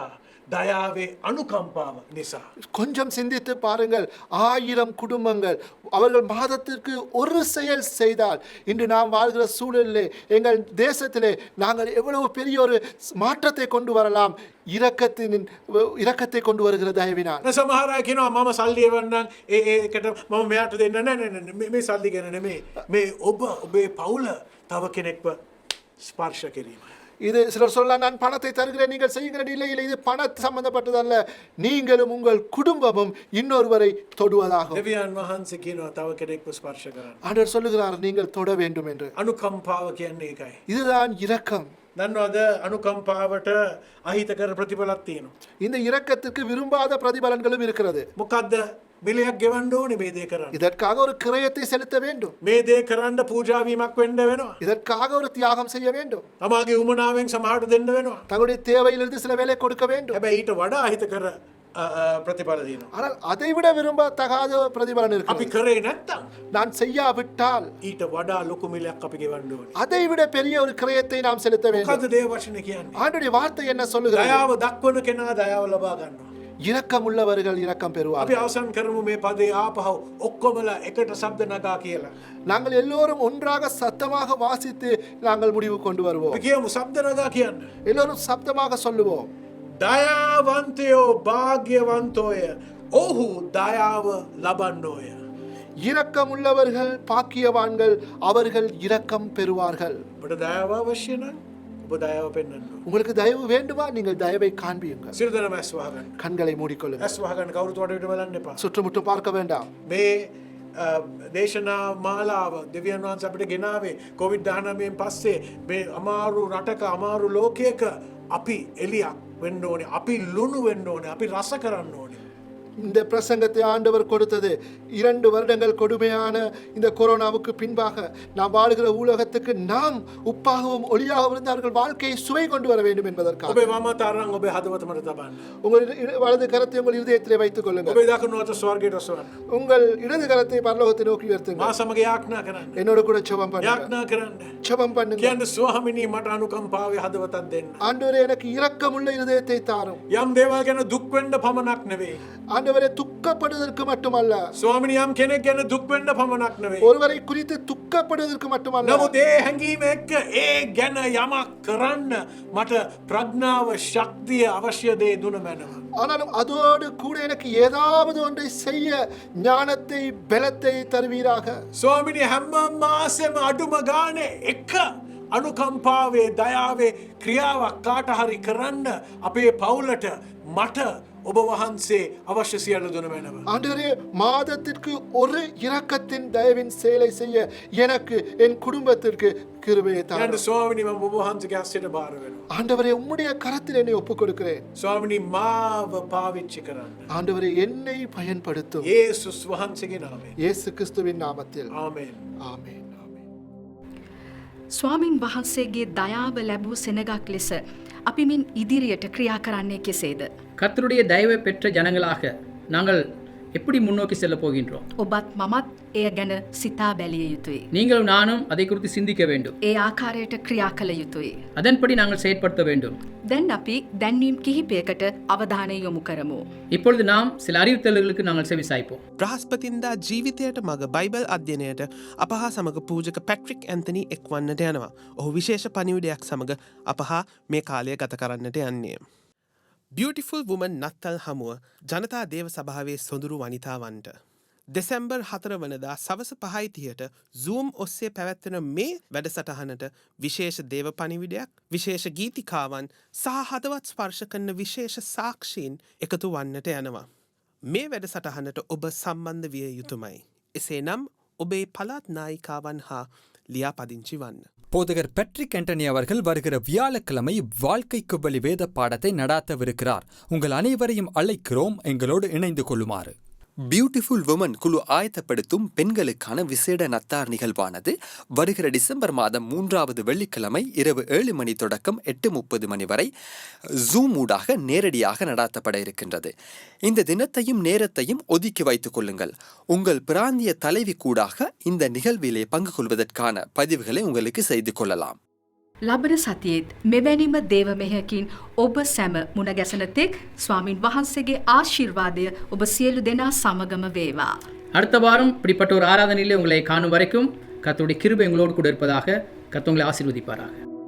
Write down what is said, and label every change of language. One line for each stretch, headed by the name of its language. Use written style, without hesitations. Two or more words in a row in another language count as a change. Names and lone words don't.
Sinhala: දයාවේ අනුකම්පාව නිසා.
Tamil: கொஞ்சம் சிந்தித்து பாருங்கள், 1000 குடும்பங்கள் அவர்கள் மாதத்திற்கு ஒரு செயல் செய்தால் இன்று நாம் வாழ்கிற சூழலிலே எங்கள் தேசத்திலே நாங்கள் எவ்வளவு பெரிய ஒரு மாற்றத்தை கொண்டு வரலாம். இரக்கத்தை கொண்டு வருகிற தயவினால்.
Sinhala: සමහර අය කියනවා මම සල්ලි එවන්නම් ඒකට මම මෙයාට දෙන්න නෑ මේ සල්ලි ගැන නෙමෙයි. මේ ඔබේ පවුල තව කෙනෙක්ව ස්පර්ශ කිරීම.
Tamil: இது சிலர் சொல்லலாம், நான் பணத்தை தருகிறேன் நீங்கள் செய்கிற நிலையில் இது பண சம்பந்தப்பட்டதல்ல, நீங்களும் உங்கள் குடும்பமும் இன்னொருவரை தொடுவதாகும்.
Sinhala: දෙවියන් වහන්සේ කියනවා තව කෙනෙක්ව ස්පර්ශ කරන්න.
Tamil: ஆண்டவர் சொல்லுகிறார் நீங்கள் தொட வேண்டும் என்று.
Sinhala: අනුකම්පාව කියන්නේ ඒකයි.
Tamil: இதுதான் இரக்கம்.
Sinhala: දන්නවද අනුකම්පාවට අහිතකර ප්‍රතිඵලක් තියෙනවා.
Tamil: இந்த இரக்கத்துக்கு விரும்பாத பிரதிபலன்களும் இருக்கிறது.
Sinhala: මොකද්ද? මිලයක් ගෙවන්න ඕනේ මේ දේ කරන්න.
Tamil: இதற்காக ஒரு கிரயத்தை செலுத்த வேண்டும்.
Sinhala: මේ දේ කරන්න පූජා වීමක් වෙන්න වෙනවා.
Tamil: இதற்காக ஒரு தியாகம் செய்ய வேண்டும்.
Sinhala: තමාගේ උමනාවෙන් සමහරට දෙන්න වෙනවා.
Tamil: தங்களுடைய தேவையிலிருந்து சில வேலை கொடுக்க வேண்டும்.
Sinhala: හැබැයි ඊට වඩා අහිතකර ප්‍රතිඵල තියෙනවා.
Tamil: ஆனால் அதை விட விரும்பத்தகாத பிரதிபலன்
Sinhala: අපි
Tamil: இருக்கிறது.
Sinhala: කරේ නැත්තම්
Tamil: நான் செய்யாவிட்டால்
Sinhala: ඊට වඩා ලොකු මිලයක් අපි ගෙවන්න ඕනේ.
Tamil: அதை விட பெரிய ஒரு கிரயத்தை நாம் செலுத்த வேண்டும்.
Sinhala: මොකද්ද දේව වචනේ කියන්නේ?
Tamil: ஆண்டுடைய வார்த்தை என்ன சொல்லுகிறது?
Sinhala: දයාව දක්වන කෙනා දයාව ලබා ගන්නවා.
Tamil: இரக்கம் உள்ளவர்கள் இரக்கம்
Sinhala: අපි
Tamil: பெறுவார்கள்.
Sinhala: අවසන් කරමු මේ පදේ ආපහු ඔක්කොමලා එකට ශබ්ද නගා කියලා.
Tamil: நாங்கள் எல்லோரும் ஒன்றாக சத்தமாக வாசித்து நாங்கள் முடிவு கொண்டு வருவோம்.
Sinhala: අපි කියමු ශබ්ද නගා කියන්න.
Tamil: எல்லோரும் சப்தமாக சொல்லுவோம்.
Sinhala: දයාවන්තයෝ භාග්‍යවන්තෝය. ඔහු දයාව ලබන්නෝය.
Tamil: இரக்கம் உள்ளவர்கள் பாக்கியவான்கள், அவர்கள் இரக்கம் பெறுவார்கள்.
Sinhala: ඔබට දයාව අවශ්‍ය නම් ඔබ දයාව පෙන්වන්න ඕනේ.
Tamil: உங்களுக்கு தயவு வேண்டுமா? நீங்கள் தயவை காண்பியுங்கள்.
Sinhala: සියලු දෙනාම ඇස් වහගන්න.
Tamil: கண்களை மூடிக்கொள்ளுங்கள்.
Sinhala: ඇස් වහගන්න කවුරුත් වඩ විට බලන්න එපා.
Tamil: சுற்றுமுற்றும் பார்க்க வேண்டாம்.
Sinhala: මේ දේශනා මාලාව දෙවියන් වහන්සේ අපිට ගෙනාවේ කොවිඩ් 19න් පස්සේ මේ අමාරු රටක අමාරු ලෝකයක අපි එලියක් වෙන්න ඕනේ. අපි ලුණු වෙන්න ඕනේ. අපි රස කරන්න ඕනේ.
Tamil: இந்த பிரசங்கத்தை ஆண்டவர் கொடுத்தது 2 வருடங்கள் கொடுமையான இந்த கொரோனாவுக்கு பின்பாக நாம் வாழுகிற உலகத்துக்கு நாம் உப்பாகவும் ஒளியாகவும் இருந்தார்கள் வாழ்க்கையை சுவை கொண்டு வர வேண்டும் என்பதற்காக.
Sinhala: ඔබේ වම තරංග ඔබේ හදවත මත තබන්න.
Tamil: உங்கள் வலது கரத்தை உங்கள் இதயத்திலே வைத்துக் கொள்ளுங்கள்.
Sinhala: ඔබේ දකුණු අත ස්වර්ගයට ඔසවන්න.
Tamil: உங்கள் இடது கரத்தை பரலோகத்தை நோக்கி உயர்த்துங்கள்.
Sinhala: මා සමග යාඥා කරන්න.
Tamil: என்னோட கூட ஜெபம் பண்ணுங்க.
Sinhala: යාඥා කරන්න.
Tamil: ஜெபம் பண்ணுங்க.
Sinhala: කියන්න ස්වාමිනී මට අනුකම්පාවේ හදවතක් දෙන්න.
Tamil: ஆண்டவரே எனக்கு இரக்கமுள்ள இதயத்தை தாரும்.
Sinhala: යම් දේවල් ගැන දුක් වෙන්න පමණක් නෙවෙයි.
Tamil: ஆண்டவரே துக்கப்படுவதற்கு மட்டுமல்ல.
Sinhala: ස්වාමිනී යම් කෙනෙක් ගැන දුක් වෙන්න පමණක් නෙවෙයි.
Tamil: ஒருவரை குறித்து துக்கப்படுவதற்கு மட்டுமல்ல.
Sinhala: නමුත් ඒ හැඟීම එක්ක ඒ ගැන යමක් කරන්න මට ප්‍රඥාව ශක්තිය අවශ්‍ය දේ දුන මැනව.
Tamil: ஆனாலும் அதோடு கூட எனக்கு ஏதாவது ஒன்றை செய்ய ஞானத்தை பலத்தை தருவீராக.
Sinhala: ස්වාමිනී හැම මාසෙම අඩුම ගානේ එක අනුකම්පාවේ දයාවේ ක්‍රියාවක් කාට හරි කරන්න අපේ පවුලට මට ඔබ වහන්සේ අවශ්‍ය සියල්ල දුන මැනව.
Tamil: ஆண்டவரே மாதத்திற்கு ஒரு இரக்கத்தின் தயவின் செயலை செய்ய எனக்கு என் குடும்பத்திற்கு கிருபையை
Sinhala: යන්න
Tamil: தாரும்.
Sinhala: ස්වාමිනී මම ඔබ වහන්සේගේ හස්තයට බාර වෙනවා.
Tamil: ஆண்டவரே உம்முடைய கரத்தில் என்னை ஒப்புக் கொடுக்கிறேன்.
Sinhala: ස්වාමිනී මාව පාවිච්චි කරන්න.
Tamil: ஆண்டவரே என்னை பயன்படுத்தும்.
Sinhala: යේසුස් වහන්සේගේ නාමයෙන්.
Tamil: இயேசு கிறிஸ்துவின் நாமத்தில்.
Sinhala: ආමේන්.
Tamil: ஆமென்.
Sinhala: ස්වාමින් වහන්සේගේ දයාව ලැබූ සෙනගක් ලෙස අපි මින් ඉදිරියට ක්‍රියා කරන්නේ කෙසේද?
Tamil: கர்த்தருடைய தயவை பெற்ற ஜனங்களாக நாங்கள் எப்படி முன்னோக்கி செல்ல போகின்றோம்?
Sinhala: ඔබත් මමත් එය ගැන සිතා බැලිය යුතුයි.
Tamil: நீங்களும் நானும் அதை குறித்து சிந்திக்க வேண்டும்.
Sinhala: ඒ ආකාරයට ක්‍රියා කළ යුතුයි.
Tamil: அதன்படி நாங்கள் செயற்படுத்த வேண்டும்.
Sinhala: දැන් අපි දැන්වීම් කිහිපයකට අවධානය යොමු කරමු.
Tamil: இப்பொழுது நாம் சில அறிவித்தல்களுக்கு நாங்கள் செவிசாய்ப்போம்.
Sinhala: බ්‍රහස්පතින්දා ජීවිතයට මග බයිබල් අධ්‍යනයට අප හා සමග පූජක පැට්‍රික් ඇන්තනී එක්වන්නට යනවා. ඔහු විශේෂ පණිවිඩයක් සමග අප හා මේ කාලය ගත කරන්නට යන්නේ. බියටිෆුල් වුමන් නත්තල් හමුව ජනතා දේව සභාවේ සොඳුරු වනිතාවන්ට. දෙසැම්බර් 4 වනදා සවස 5:30ට Zoom ඔස්සේ පැවැත්වෙන මේ වැඩසටහනට විශේෂ දේව පණිවිඩයක්, විශේෂ ගීතිකාවන් සහ හදවත් ස්පර්ශ කරන විශේෂ සාක්ෂීන් එකතු වන්නට යනවා. මේ වැඩසටහනට ඔබ සම්බන්ධ විය යුතුමයි. එසේනම් ඔබේ පළාත් නායිකාවන් හා லியாபதிஞ்சி வන්න.
Tamil: போதகர் பெட்ரிக் ஆண்டனி அவர்கள் வருகிற வியாழக்கிழமை வாழ்க்கைக்கு பலி வேத பாடத்தை நடாத்தவிருக்கிறார். உங்கள் அனைவரையும் அழைக்கிறோம், எங்களோடு இணைந்து கொள்ளுமாறு. பியூட்டிஃபுல் வுமன் குழு ஆயத்தப்படுத்தும் பெண்களுக்கான விசேட நத்தார் நிகழ்வானது வருகிற டிசம்பர் மாதம் 3வது வெள்ளிக்கிழமை இரவு 7 மணி தொடக்கம் 8:30 மணி வரை ஜூம் ஊடாக நேரடியாக நடாத்தப்பட இருக்கின்றது. இந்த தினத்தையும் நேரத்தையும் ஒதுக்கி வைத்துக் கொள்ளுங்கள். உங்கள் பிராந்திய தலைவி கூடாக இந்த நிகழ்விலே பங்கு கொள்வதற்கான பதிவுகளை உங்களுக்கு செய்து கொள்ளலாம்.
Sinhala: ලබන සතියේත් මෙවැනිම දේව මෙහකින් ඔබ සැම මුණ ගැසනතෙක් ස්වාමින් වහන්සේගේ ආශිර්වාදය ඔබ සියලු දෙනා සමගම වේවා.
Tamil: அடுத்த வாரம் இப்படிப்பட்ட ஒரு ஆராதனையிலே உங்களை காணும் வரைக்கும் கர்த்தருடைய கிருபை உங்களோடு கூட இருப்பதாக. கர்த்தர் உங்களை ஆசீர்வதிப்பாராக.